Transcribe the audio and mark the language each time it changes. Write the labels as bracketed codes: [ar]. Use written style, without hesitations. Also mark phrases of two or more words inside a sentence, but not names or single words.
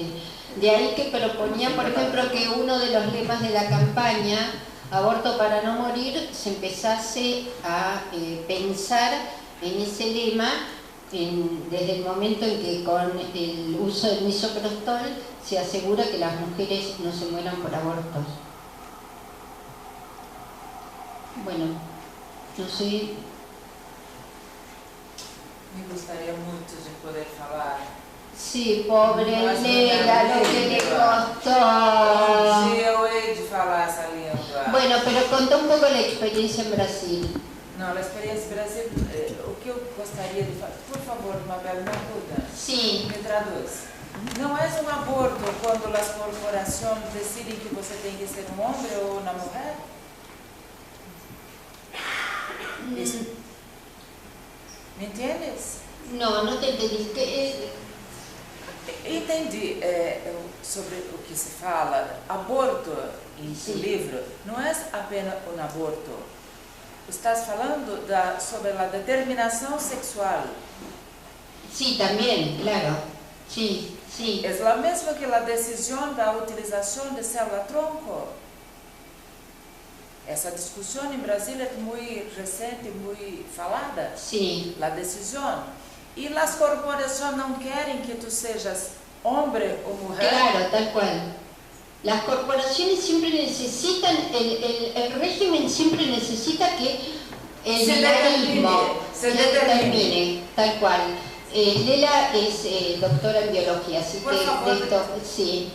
[es] De ahí que proponía, por ejemplo, que uno de los lemas de la campaña, Aborto para no morir, se empezase a pensar en ese lema desde el momento en que con el uso del misoprostol se asegura que las mujeres no se mueran por abortos. Bueno, no sé. Me gustaría mucho de poder falar. Sí, pobre Leila, lo que le costó. Sí, [pt] eu hei de falar essa língua. [es] Bueno, pero contá un poco la experiencia en Brasil. [pt] Não, a experiência Brasil, o que eu gostaria de falar, por favor, Mabel, me ajuda. [es] Sí. [pt] Me traduz. Não é um aborto quando as corporações decidem que você tem que ser um homem ou uma mulher? Isso. Me entendes? [es] No, no te entendí. [pt] Entendi sobre o que se fala. Aborto, em seu livro, não é apenas um aborto. Estás falando sobre a determinação sexual. [es] Sí, también, claro. Sí, sí. [pt] É a mesma que a decisão da utilização de célula-tronco. Essa discussão em Brasil é muito recente, muito falada. [es] Sí. [pt] A decisão. E as corporações não querem que tu sejas homem ou mulher. [es] Claro, tal cual. Las corporaciones siempre necesitan, el régimen siempre necesita que el binarismo se determine, tal cual. Lela es doctora en biología, así Por que favor, de esto, sí.